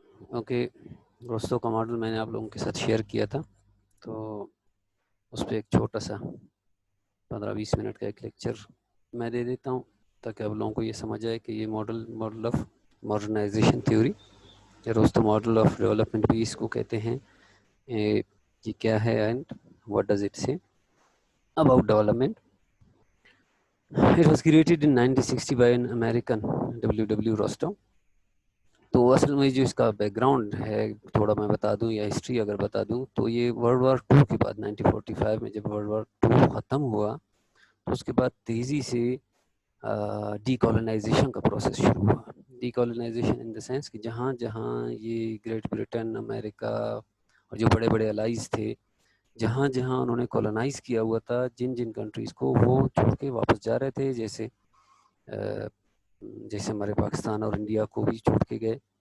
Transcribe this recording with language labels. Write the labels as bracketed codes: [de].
[ur] Okay, دوستوں کا model میں نے آپ لوگوں کے ساتھ شیئر کیا تھا، تو اس پہ ایک چھوٹا سا 15-20 منٹ کا ایک لیکچر میں دے دیتا ہوں تاکہ آپ لوگوں کو یہ سمجھ آئے کہ یہ ماڈل آف ماڈرنائزیشن تھیوری یا دوستوں ماڈل آف ڈیولپمنٹ بھی اس کو کہتے ہیں. یہ کیا ہے [en] And what does it say about development. It was created in 1960 by an American, W. Rostow. [ur] تو اصل میں جو اس کا بیک گراؤنڈ ہے تھوڑا میں بتا دوں یا ہسٹری اگر بتا دوں تو یہ ورلڈ وار 2 کے بعد 1945 میں جب ورلڈ وار 2 ختم ہوا تو اس کے بعد تیزی سے ڈی کالونائزیشن کا پروسیس شروع ہوا. D colonisation in the sense کہ جہاں جہاں یہ گریٹ بریٹن، امریکہ اور جو بڑے بڑے الائز تھے، جہاں جہاں انہوں نے کالونائز کیا ہوا تھا، جن جن کنٹریز کو وہ چھوڑ کے واپس جا رہے تھے، جیسے ہمارے پاکستان اور انڈیا کو بھی چھوڑ کے گئے.